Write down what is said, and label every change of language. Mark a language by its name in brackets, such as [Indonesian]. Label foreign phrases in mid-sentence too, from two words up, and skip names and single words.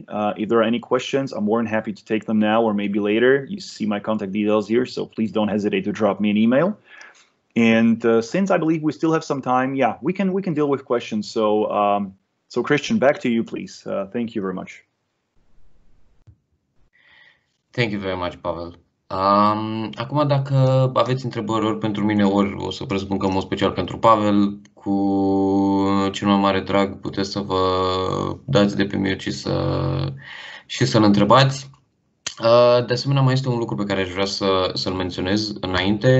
[English] If there are any questions, I'm more than happy to take them now or maybe later. You see my contact details here, so please don't hesitate to drop me an email. And since I believe we still have some time, yeah, we can deal with questions. So, so Christian, back to you, please. Thank you very much. Thank you very much, Pavel. [Romanian] Acum, dacă aveți întrebări ori pentru mine, ori o să presupun că în mod special pentru Pavel, cu cel mai mare drag puteți să vă dați de pe mute și să-l întrebați. De asemenea, mai este un lucru pe care aș vrea să-l menționez înainte.